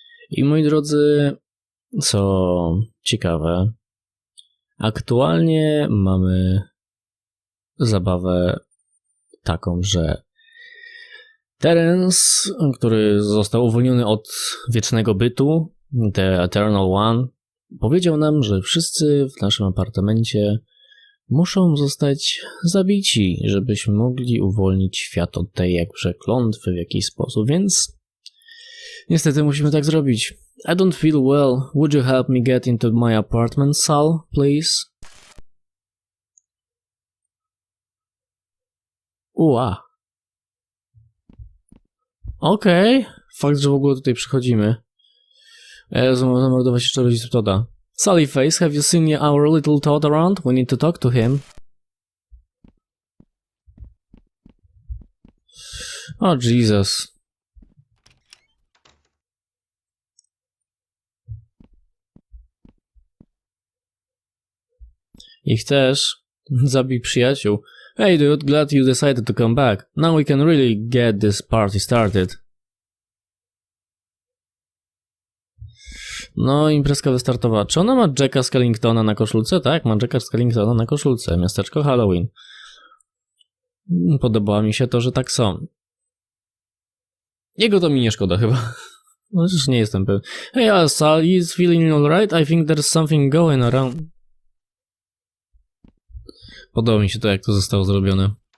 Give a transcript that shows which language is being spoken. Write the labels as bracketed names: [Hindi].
[Polish] I moi drodzy, co ciekawe, aktualnie mamy zabawę taką, że Terence, który został uwolniony od wiecznego bytu, The Eternal One, powiedział nam, że wszyscy w naszym apartamencie muszą zostać zabici, żebyśmy mogli uwolnić świat od tej jakże klątwy w jakiś sposób, więc niestety musimy tak zrobić. [English] I don't feel well. Would you help me get into my apartment, Sal, please? Ua. [Polish] Okej. Fakt, że w ogóle tutaj przychodzimy. Zamordować jeszcze rodziców Toda. [English] Sally Face, have you seen our little Todd around? We need to talk to him. Oh, Jesus. [Polish] Ich też. Zabij przyjaciół. [English] Hey dude, glad you decided to come back. Now we can really get this party started. [Polish] No, imprezka wystartowała. Czy ona ma Jacka Skellingtona na koszulce? Tak, ma Jacka Skellingtona na koszulce. Miasteczko Halloween. Podobało mi się to, że tak są. Jego to mi nie szkoda chyba. No, już nie jestem pewien. [English] Hey, Sal, is feeling alright? I think there's something going around. [Polish] Podoba mi się to, jak to zostało zrobione.